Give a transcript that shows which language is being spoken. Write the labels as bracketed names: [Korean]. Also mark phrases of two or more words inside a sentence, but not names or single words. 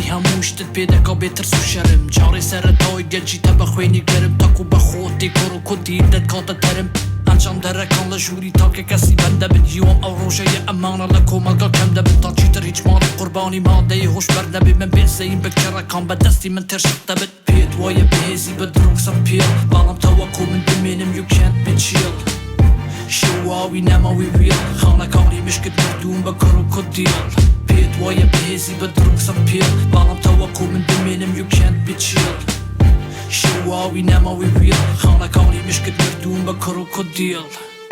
[Central Kurdish] هەموو شتت پێدەکا بێترس و شەرم جارێ سەرەتاوی گەنجیتە بە خوێنی گەرم تەکو بە خۆت تێکۆڕۆکۆدیر دەتکاتە تەرم ئەنجام دەرەکان لە ژووری تاکە کەسی بەندە بن هیوام ئەو ڕۆژەیە ئەمانە لە کۆمەلگا کەم دەبن تا چیتر هیچ ماڵی قوربانی مادەی هۆش بەردەبێ من بێسەین بکەڕەکان بەدەستی من ترشق دەبێت پێت وایە بەهێزی بە دڕوکسم پێڵ باڵم تەوەکو من دەمێنم [English] you can't be chill [Central Kurdish] شواوی نەماوی ویڵ خانەکانی مشکت مردوم بە کرۆکودیل پێت وایە بەهێزی بە دڕوکسم پێڵ باڵم تەوەکو من دەمێنم [English] you can't be chill [Central Kurdish] شواوی نەماوی ویڵ خانەکانی مشکت مردوم بە کرۆکودیل